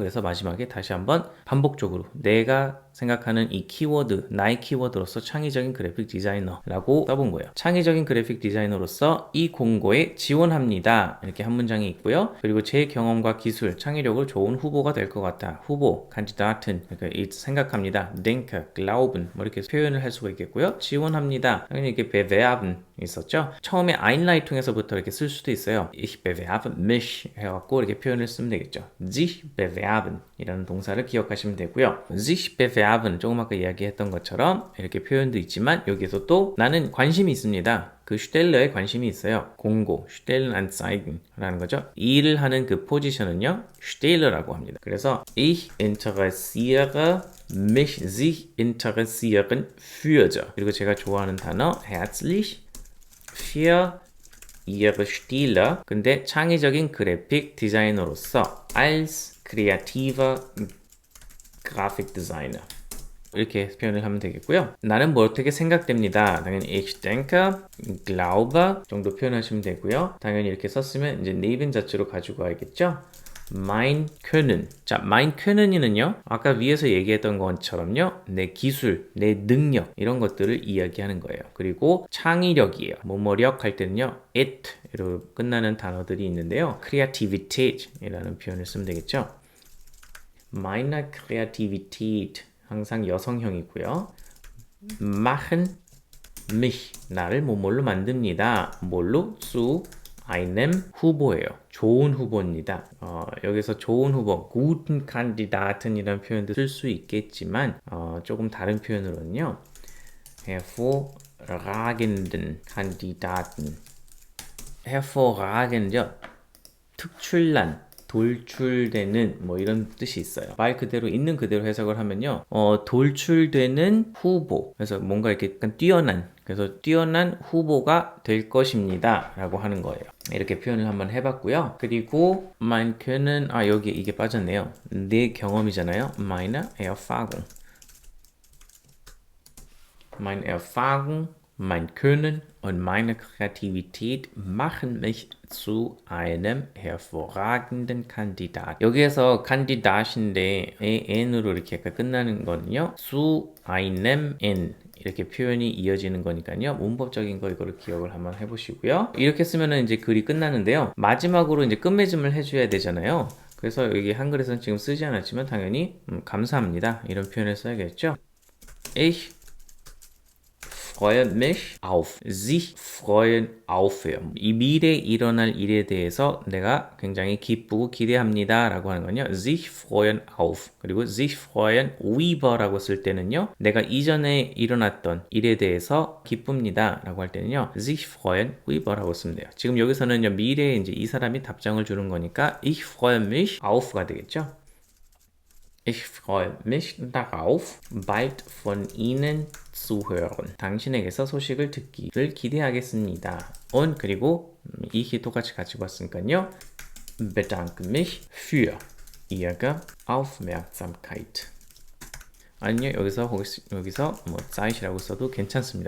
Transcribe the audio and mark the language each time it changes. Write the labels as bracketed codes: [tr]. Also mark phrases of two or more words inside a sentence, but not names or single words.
[ko] 그래서 마지막에 다시 한번 반복적으로 내가 생각하는 이 키워드, 나의 키워드로서 창의적인 그래픽 디자이너라고 써본 거예요. 창의적인 그래픽 디자이너로서 이 공고에 지원합니다. 이렇게 한 문장이 있고요. 그리고 제 경험과 기술, 창의력을 좋은 후보가 될 것 같다. 후보, Kandidaten, 그러니까 생각합니다. [de] denke, glauben, [ko] 뭐 이렇게 표현을 할 수가 있겠고요. 지원합니다. 당연히 이렇게 bewerben 있었죠. 처음에 Einleitung에서부터 이렇게 쓸 수도 있어요. [de] Ich bewerbe mich [ko] 해갖고 이렇게 표현을 쓰면 되겠죠. [de] sich bewerben [ko] 이라는 동사를 기억하시면 되고요. [de] sich bewerben [ko] 조금 아까 이야기했던 것처럼 이렇게 표현도 있지만 여기서 또 나는 관심이 있습니다. 그 슈텔러에 관심이 있어요. 공고, Stellenanzeigen라는 거죠. 일을 하는 그 포지션은요, Steller라고 합니다. 그래서 [de] ich interessiere mich, sich interessieren für죠. [ko] 그리고 제가 좋아하는 단어 [de] herzlich für ihre Stelle. [ko] 근데 창의적인 그래픽 디자이너로서 [de] als kreativer Grafikdesigner. [ko] 이렇게 표현을 하면 되겠고요. 나는 뭐 어떻게 생각됩니다. 당연히 [de] ich denke, glaube [ko] 정도 표현하시면 되고요. 당연히 이렇게 썼으면 이제 네ben자체로 가지고 와야겠죠. [de] mein Können. 자, mein Können이는요. [ko] 아까 위에서 얘기했던 것처럼요. 내 기술, 내 능력 이런 것들을 이야기하는 거예요. 그리고 창의력이에요. 뭐뭐력 할 때는요. it로 끝나는 단어들이 있는데요. Kreativität 이라는 표현을 쓰면 되겠죠. [de] meine Kreativität [ko] 항상 여성형이고요. [de] machen mich [ko] 나를 뭐뭘로 만듭니다. 뭘로? [de] zu einem [ko] 후보예요. 좋은 후보입니다. 여기서 좋은 후보, [de] guten Kandidaten이라는 [ko] 표현도 쓸 수 있겠지만 조금 다른 표현으로는요. [de] hervorragenden Kandidaten. hervorragend요. [ko] 특출난 돌출되는 뭐 이런 뜻이 있어요. 말 그대로 있는 그대로 해석을 하면요. 돌출되는 후보. 그래서 뭔가 이렇게 약간 뛰어난 그래서 뛰어난 후보가 될 것입니다. 라고 하는 거예요. 이렇게 표현을 한번 해봤고요. 그리고 [de] mein Können [ko] 여기 이게 빠졌네요. 내 경험이잖아요. [de] meine Erfahrung. Meine Erfahrung, mein Können und meine Kreativität machen mich zu einem hervorragenden Kandidat. [ko] 여기에서 Kandidat인데 n으로 이렇게 약간 끝나는 거는요. [de] zu einem n [ko] 이렇게 표현이 이어지는 거니까요. 문법적인 거 이거를 기억을 한번 해보시고요. 이렇게 쓰면은 이제 글이 끝나는데요. 마지막으로 이제 끝맺음을 해줘야 되잖아요. 그래서 여기 한글에서는 지금 쓰지 않았지만 당연히 감사합니다. 이런 표현을 써야겠죠. [de] Ich freue mich auf. sich freuen auf요. [ko] 이 미래에 일어날 일에 대해서 내가 굉장히 기쁘고 기대합니다. 라고 하는 건요. [de] sich freuen auf. 그리고 sich freuen über라고 [ko] 쓸 때는요. 내가 이전에 일어났던 일에 대해서 기쁩니다. 라고 할 때는요. [de] sich freuen über라고 [ko] 쓰면 돼요. 지금 여기서는요. 미래에 이제 이 사람이 답장을 주는 거니까 [de] ich freue mich auf가 [ko] 되겠죠. [de] Ich freue mich darauf, bald von Ihnen zu hören. [ko] 당신에게서 소식을 듣기를 기대하겠습니다. Und 그리고 이히 똑같이 가지고 왔으니까요. [de] bedanke mich für. Ihre Aufmerksamkeit. [ko] 아니요, 여기서 뭐 Zeit이라고 써도 괜찮습니다.